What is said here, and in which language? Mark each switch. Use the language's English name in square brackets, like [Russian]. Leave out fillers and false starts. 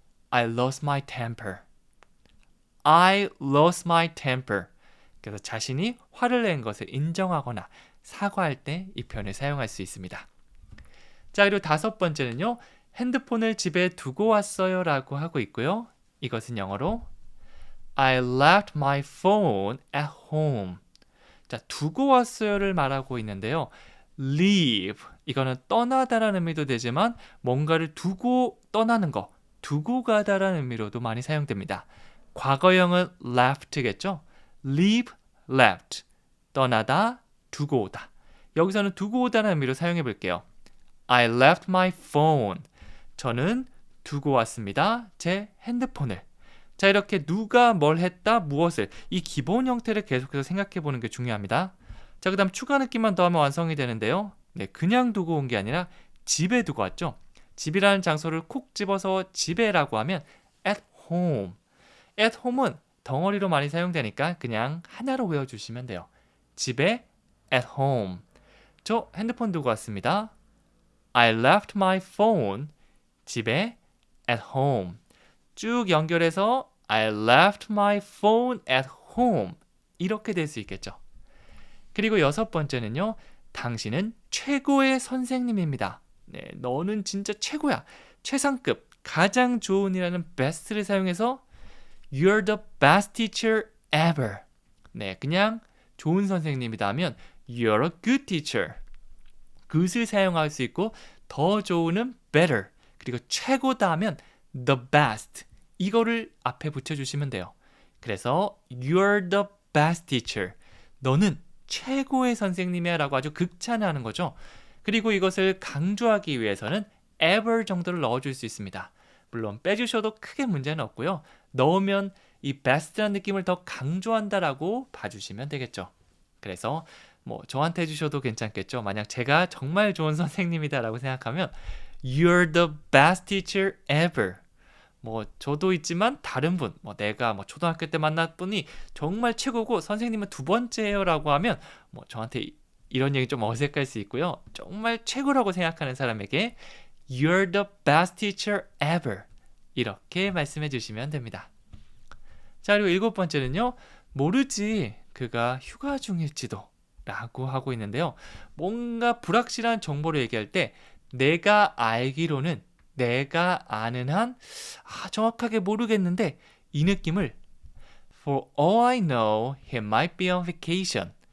[English] I lost my temper. I lost my temper. [Korean] 그래서 자신이 화를 낸 것을 인정하거나 사과할 때 이 표현을 사용할 수 있습니다. 자, 그리고 다섯 번째는요. 핸드폰을 집에 두고 왔어요 라고 하고 있고요. 이것은 영어로 [English] I left my phone at home. [Korean] 자, 두고 왔어요를 말하고 있는데요. leave, 이거는 떠나다라는 의미도 되지만 뭔가를 두고 떠나는 거, 두고 가다라는 의미로도 많이 사용됩니다. 과거형은 left겠죠? leave, left, 떠나다, 두고 오다. 여기서는 두고 오다라는 의미로 사용해 볼게요. [English] I left my phone. [Korean] 저는 두고 왔습니다. 제 핸드폰을. 자, 이렇게 누가 뭘 했다, 무엇을, 이 기본 형태를 계속해서 생각해 보는 게 중요합니다. 자, 그 다음 추가 느낌만 더하면 완성이 되는데요. 네, 그냥 두고 온 게 아니라 집에 두고 왔죠. 집이라는 장소를 콕 집어서 집에라고 하면 at home. at home은 덩어리로 많이 사용되니까 그냥 하나로 외워주시면 돼요. 집에 at home. 저 핸드폰 두고 왔습니다. [English] I left my phone. 집에 at home. [Korean] 쭉 연결해서 [English] I left my phone at home. [Korean] 이렇게 될 수 있겠죠. 그리고 6번째는요. 당신은 최고의 선생님입니다. 네, 너는 진짜 최고야. 최상급, 가장 좋은이라는 best를 사용해서 [English] You're the best teacher ever. [Korean] 네, 그냥 좋은 선생님이다 하면 [English] You're a good teacher. [Korean] good을 사용할 수 있고 더 좋은은 better. 그리고 최고다 하면 the best. 이거를 앞에 붙여주시면 돼요. [English] 그래서 You're the best teacher. [Korean] 너는 최고의 선생님이야 라고 아주 극찬하는 거죠. 그리고 이것을 강조하기 위해서는 ever 정도를 넣어줄 수 있습니다. 물론 빼주셔도 크게 문제는 없고요. 넣으면 이 best라는 느낌을 더 강조한다라고 봐주시면 되겠죠. 그래서 뭐 저한테 해주셔도 괜찮겠죠. 만약 제가 정말 좋은 선생님이다라고 생각하면 [English] You're the best teacher ever. [Korean] 뭐 저도 있지만 다른 분, 뭐 내가 뭐 초등학교 때 만났더니 정말 최고고 선생님은 두 번째예요라고 하면 뭐 저한테 이런 얘기 좀 어색할 수 있고요. 정말 최고라고 생각하는 사람에게 [English] You're the best teacher ever. [Korean] 이렇게 말씀해 주시면 됩니다. 자, 그리고 7번째는요. 모르지 그가 휴가 중일지도 라고 하고 있는데요. 뭔가 불확실한 정보를 얘기할 때 내가 알기로는 내가 아는 한 정확하게 모르겠는데 이 느낌을 [English] For all I know, he might be on vacation.